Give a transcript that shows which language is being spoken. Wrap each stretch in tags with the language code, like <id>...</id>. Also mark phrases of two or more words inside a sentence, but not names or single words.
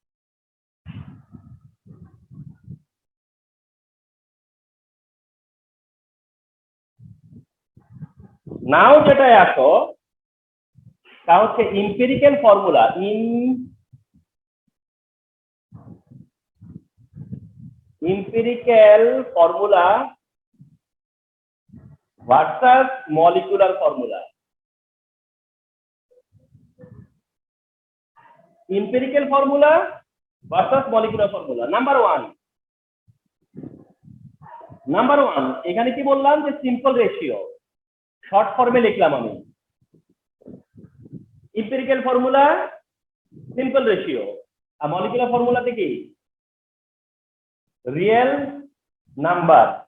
<bn>নাও যেটা আসো তা হচ্ছে</bn> <en>empirical formula, empirical formula versus molecular formula. Empirical formula versus molecular formula. Number one,</en> <bn>এখানে কি বললাম যে</bn> <en>simple ratio,</en> <bn>শর্ট ফর্মে লিখলাম আমি</bn> <en>empirical formula simple ratio,</en> <bn>আর</bn> <en>molecular formula</en> <bn>কি</bn> <en>real number.</en>